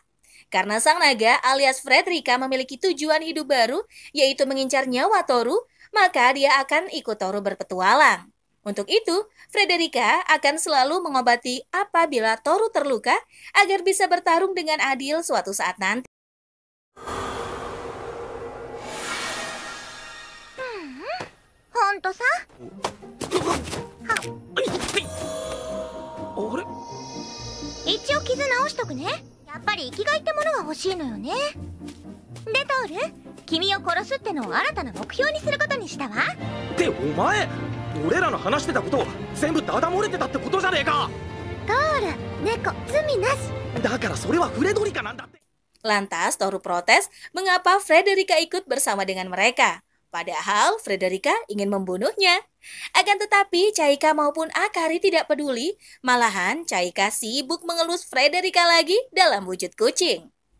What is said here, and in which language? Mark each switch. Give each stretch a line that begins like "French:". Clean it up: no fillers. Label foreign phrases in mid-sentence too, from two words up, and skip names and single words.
Indonesian: Karena sang naga alias Frederica memiliki tujuan hidup baru, yaitu mengincar nyawa Toru, maka dia akan ikut Toru berpetualang. Untuk itu, Frederica akan selalu mengobati apabila Toru terluka agar bisa bertarung dengan adil suatu saat nanti.
Japanese: ほんとさ。あれ？一応傷直しとくね。やっぱり生きがいってものが欲しいのよね。でトール、君を殺すってのを新たな目標にすることにしたわ。ってお前、俺らの話してたこと全部ダダ漏れてたってことじゃねえか。トール、猫、罪なし。だからそれはフレドリカなんだって。
Indonesian: Lantas Toru protes mengapa Frederica ikut bersama dengan mereka. Padahal Frederica ingin membunuhnya. Akan tetapi Chaika maupun Akari tidak peduli, malahan Chaika sibuk mengelus Frederica lagi dalam wujud kucing.